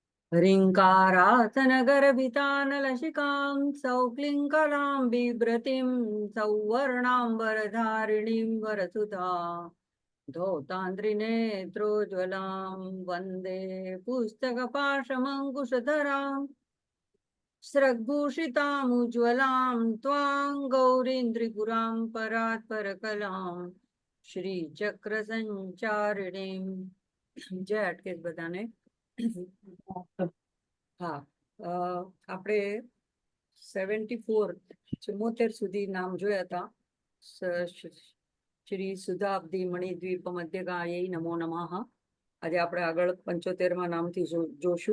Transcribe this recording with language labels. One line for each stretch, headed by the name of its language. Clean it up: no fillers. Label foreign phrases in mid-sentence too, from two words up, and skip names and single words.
Sanskrit: ह्रीङ्कारासनगर्भितानलशिकां सौक्लिङ्कलां बिभ्रतीं सौवर्णाम्बरधारिणीं वरसुधा धौतान्त्रिनेत्रोज्ज्वलां वन्दे पुस्तकपाशमङ्कुशधरां स्रग्भूषितामुज्ज्वलां त्वां गौरीं त्रिपुरां परात्परकलां श्रीचक्रसञ्चारिणीं। जय अटकेश बधाने।
Gujarati: હા, આપણે 74 સુધી નામ જોયા હતા.
Sanskrit: श्री सुधाब्दी मणिद्वीप मध्यगाये नमो नमः.
Gujarati: આજે આપણે આગળ 75માં નામથી જોશું.